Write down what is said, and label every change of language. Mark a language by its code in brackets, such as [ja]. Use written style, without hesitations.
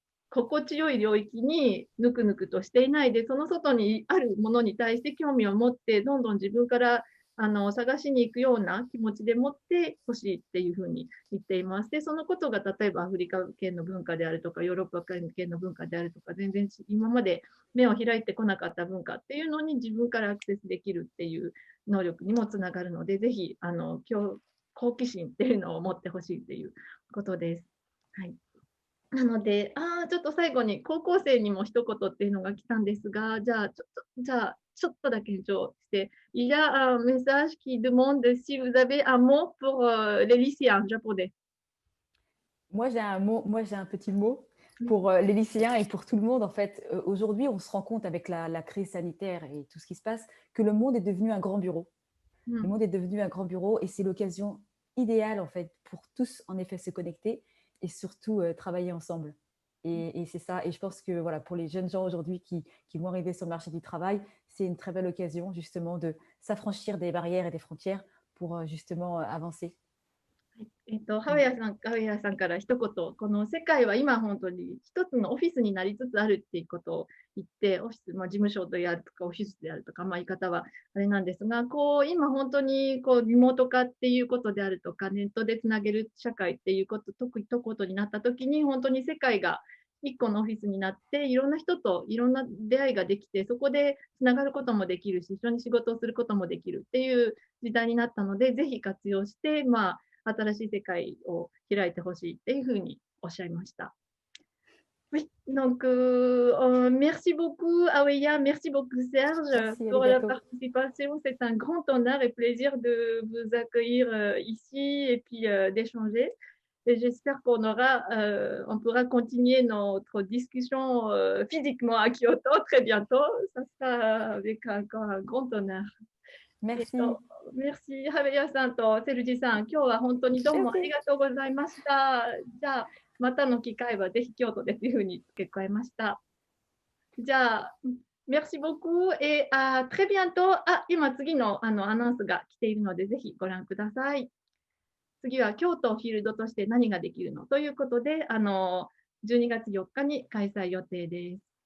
[ja] 心地よい領域にぬくぬくとしていないで、その外にあるものに対して興味を持って、どんどん自分から探しに行くような気持ちで持ってほしいっていうふうに言っています。で、そのことが例えばアフリカ圏の文化であるとか、ヨーロッパ圏の文化であるとか、全然今まで目を開いてこなかった文化っていうのに自分からアクセスできるっていう能力にもつながるので、ぜひ好奇心っていうのを持ってほしいっていうことです。はい。なので、ちょっと最後に高校生にも一言っていうのが来たんですが、じゃあちょっとだけ延長して、 [fr] il y a un message qui demande si vous avez un mot pour les lycéens japonais. Moi, j'ai un petit mot pour les lycéens et pour tout le monde. En fait, aujourd'hui, on se rend compte avec la crise sanitaire et tout ce qui se passe que le monde est devenu un grand bureau. Le monde est devenu un grand bureau et c'est l'occasion idéale en fait pour tous en effet se connecter et surtout travailler ensemble. Et c'est ça. Et je pense que voilà, pour les jeunes gens aujourd'hui qui vont arriver sur le marché du travail, c'est une très belle occasion justement de s'affranchir des barrières et des frontières pour justement avancer. [ja] ハウエアさんから一言、この世界は今本当に一つのオフィスになりつつあるっていうことを言って、オフィス、事務所であるとかオフィスであるとか、言い方はあれなんですが、今本当にリモート化っていうことであるとか、ネットでつなげる社会っていうことになったときに、本当に世界が一個のオフィスになって、いろんな人といろんな出会いができて、そこでつながることもできるし、一緒に仕事をすることもできるっていう時代になったので、ぜひ活用して、新しい世界を開いてほしいっていうふうにおっしゃいました。 [fr] Oui, donc merci beaucoup Aweya, merci beaucoup Serge merci, pour la participation. C'est un grand honneur et plaisir de vous accueillir ici et puis d'échanger. Et j'espère qu'on pourra continuer notre discussion physiquement à Kyoto très bientôt. Ça sera avec encore un grand honneur. Merci. [ja] merci、ハベヤさんとセルジさん、今日は本当にどうもありがとうございました。じゃあ、またの機会はぜひ京都でというふうに付け加えました。じゃあ、 [fr] merci beaucoup et à très bientôt。 [ja] 今次のアナウンスが来ているので、ぜひご覧ください。次は京都フィールドとして何ができるのということで、12月4日に開催予定です。